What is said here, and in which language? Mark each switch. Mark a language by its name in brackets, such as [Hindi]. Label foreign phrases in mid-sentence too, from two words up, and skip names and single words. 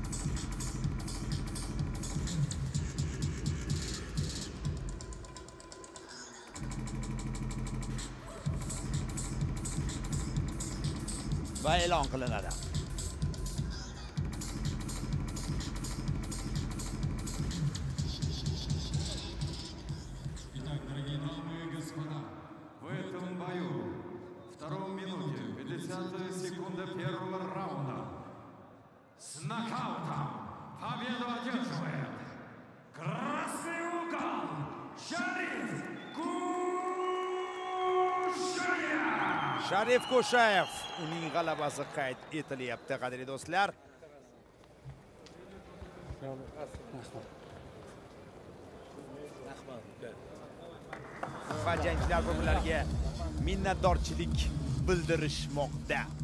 [Uzbek] Va e'lon qilinadi. [Russian] Итак, дорогие дамы и господа, в этом бою, втором минуте, 50 секунда первого раунда, с нокаутом победу одерживает красный угол Sharif Kushayev. [Uzbek] Sharif Kushayev uning g'alabasi qayd etilyapti, qadrli do'stlar. Va jangchilar bir-birlariga minnatdorchilik bildirishmoqda.